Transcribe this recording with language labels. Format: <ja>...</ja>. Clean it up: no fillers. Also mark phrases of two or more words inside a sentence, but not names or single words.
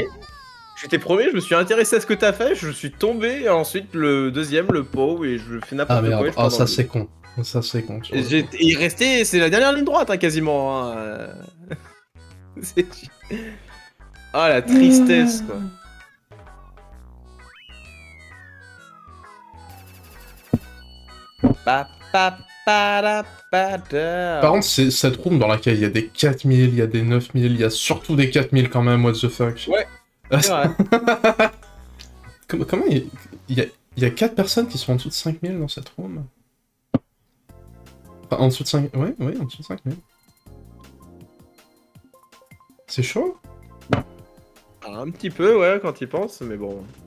<fr>J'étais premier, je me suis intéressé à ce que t'as fait, je suis tombé, et ensuite le deuxième, le pot, et je fais Ah n'importe quoi et merde, je ah pars dans ça le vide. c'est con. Ça c'est con. Sur Et le coup. il restait, c'est la dernière ligne droite, hein, quasiment. Hein. C'est- Ah, la tristesse, quoi. Pa, pa, pa, da, pa, Par da. contre, c'est cette room dans laquelle il y a des 4000, il y a des 9000, il y a surtout des 4000 quand même,</fr> <en>what the fuck.</en> <fr>Ouais, c'est vrai. Comment il y a 4 personnes qui sont en dessous de 5000 dans cette room? Enfin, en dessous de 5... Ouais, en dessous de 5000. C'est chaud? Un petit peu, ouais, quand il pense, mais bon.</fr>